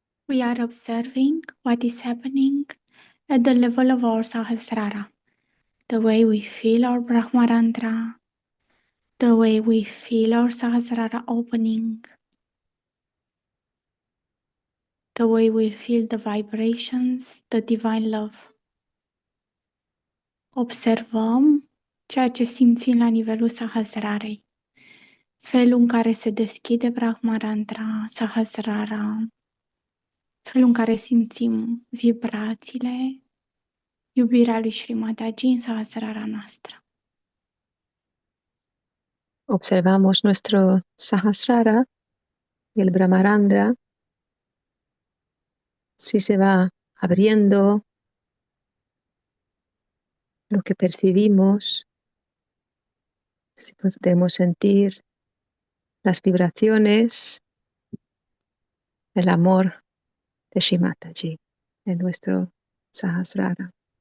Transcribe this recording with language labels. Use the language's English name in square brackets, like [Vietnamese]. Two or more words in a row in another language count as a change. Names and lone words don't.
[English] We are observing what is happening at the level of our Sahasrara, the way we feel our Brahmarandra, the way we feel our Sahasrara opening, the way we feel the vibrations, the divine love. [Romanian] Observăm ceea ce simțim la nivelul Sahasrarei, felul în care se deschide Brahmarandra, Sahasrara, felul în care simțim vibrațiile, iubirea lui Shri Mataji în Sahasrara noastră. [Spanish] Observamos nuestro Sahasrara, el Brahmarandra, si se va abriendo, lo que percibimos, si podemos sentir las vibraciones, el amor de Shri Mataji en nuestro Sahasrara.